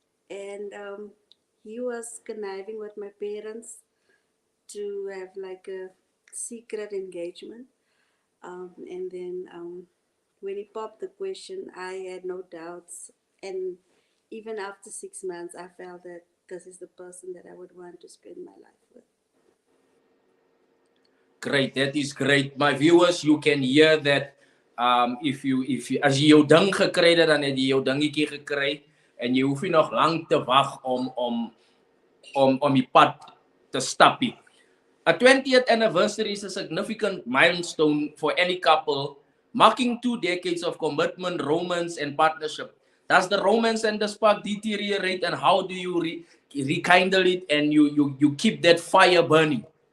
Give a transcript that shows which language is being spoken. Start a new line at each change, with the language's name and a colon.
English: And he was conniving with my parents to have like a secret engagement. And then when he popped the question, I had no doubts. And even after 6 months, I felt that this is the person that I would want to spend my life with. Great, that is great. My viewers, you can hear that if you
Afrikaans: as jy jou ding gekry het, dan het jy jou dingetjie gekry en jy hoef nie nog lank te wag om die pad te stap nie.
English: A 20th anniversary is a significant milestone for any couple, marking 2 decades of commitment, romance, and partnership. Does the romance and the spark deteriorate, and how do you rekindle it and you keep that fire burning?